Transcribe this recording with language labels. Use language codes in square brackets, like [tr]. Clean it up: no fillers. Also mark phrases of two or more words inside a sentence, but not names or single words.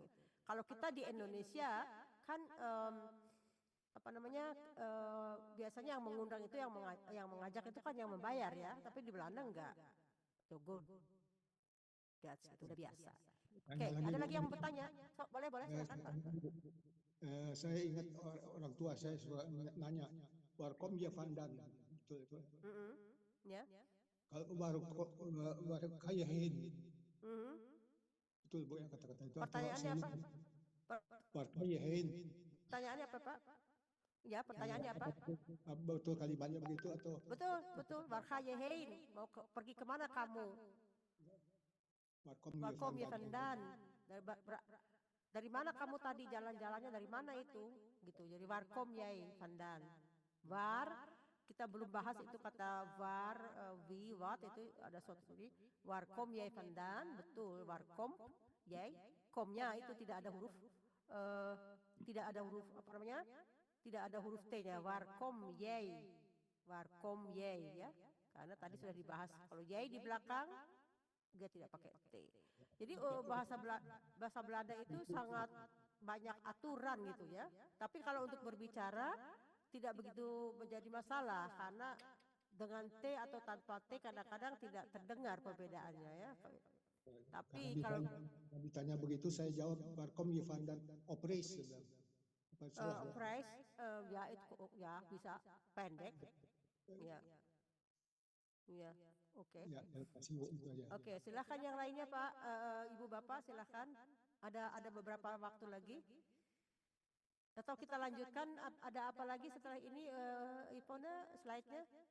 [id] Kalau kita di Indonesia kan biasanya yang mengundang itu yang mengajak itu kan yang membayar ya, tapi di Belanda enggak. Godats itu udah biasa. Oke, ada lagi yang mau bertanya? Boleh silakan Pak. Saya ingat orang tua saya suka nanya, [nl] waar kom je vandaan? [id] Betul itu. Ya. Kalau [nl] waar ga je heen? [id] Betul Bu yang kata-kata itu. Pertanyaannya apa? [nl] Waar ga je heen? [id] Pertanyaannya apa Pak? Ya, pertanyaannya apa? Betul kalimatnya begitu atau? Betul. [nl] Waar ga je heen? [id] Mau pergi kemana kamu? [nl] Warkom je vandaan. vandaan. [id] Dari mana kamu tadi jalan-jalannya, dari mana itu? Gitu. Jadi [nl] warkom jij vandaan. [id] Waar, kita belum bahas itu kata [nl] waar, wie, wat, [id] itu ada suatu ini. [nl] Warkom jij vandaan, betul. Warkom jij, [id] komnya itu tidak ada huruf, apa namanya? Tidak ada huruf T-nya. [nl] Warkom jij, [id] ya. Karena tadi sudah dibahas. Kalau jij di belakang, dia tidak pakai T. Jadi bahasa Belanda itu sangat banyak aturan gitu ya. Tapi kalau untuk berbicara tidak begitu menjadi masalah karena dengan T atau tanpa T kadang-kadang tidak terdengar perbedaannya ya. Tapi kalau ditanya begitu saya jawab [nl] Warkom je vandaan Oprijs. Oprijs, [id] ya itu ya bisa pendek. Ya. Ya. Oke. Ya, kasih itu aja. Oke, silakan yang lainnya Pak, Ibu Bapak silakan. Ada beberapa waktu lagi. Atau kita lanjutkan, ada apa lagi setelah ini Ipona slide-nya?